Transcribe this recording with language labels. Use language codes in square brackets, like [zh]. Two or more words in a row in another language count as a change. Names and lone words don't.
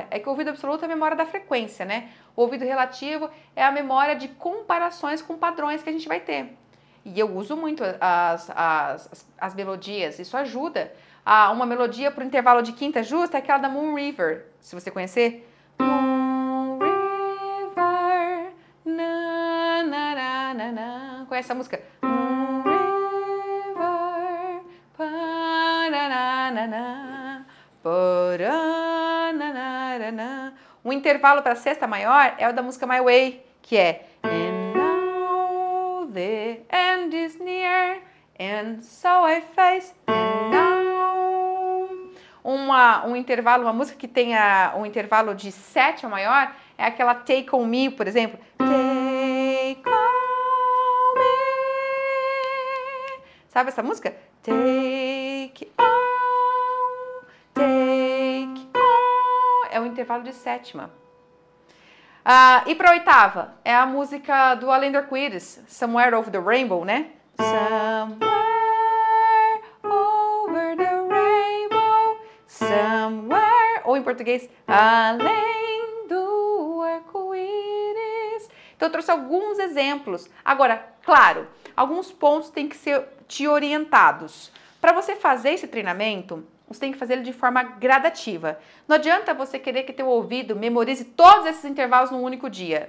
[pt] É que o ouvido absoluto é a memória da frequência, né? O ouvido relativo é a memória de comparações com padrões que a gente vai ter. E eu uso muito as melodias, isso ajuda. Uma melodia para o intervalo de quinta justa é aquela da Moon River, se você conhecer. Moon River, na, na, na, na, na. Conhece essa música? Moon River, pa, na, na, na, na, pa, na, na, na, na. O intervalo para a sexta maior é o da música My Way, que é [en] And now the end is near, and so I face and now. [pt] Um intervalo, uma música que tenha um intervalo de sétima maior é aquela Take On Me, por exemplo. Take On Me. Sabe essa música? Take on, take on. É o intervalo de sétima. E para oitava, é a música do Alexander Quiris, Somewhere Over the Rainbow, né? [en] Somewhere over the rainbow, somewhere, [pt] ou em português, além do arco-íris. Então eu trouxe alguns exemplos. Agora, claro, alguns pontos têm que ser te orientados. Para você fazer esse treinamento, você tem que fazer ele de forma gradativa. Não adianta você querer que teu ouvido memorize todos esses intervalos num único dia.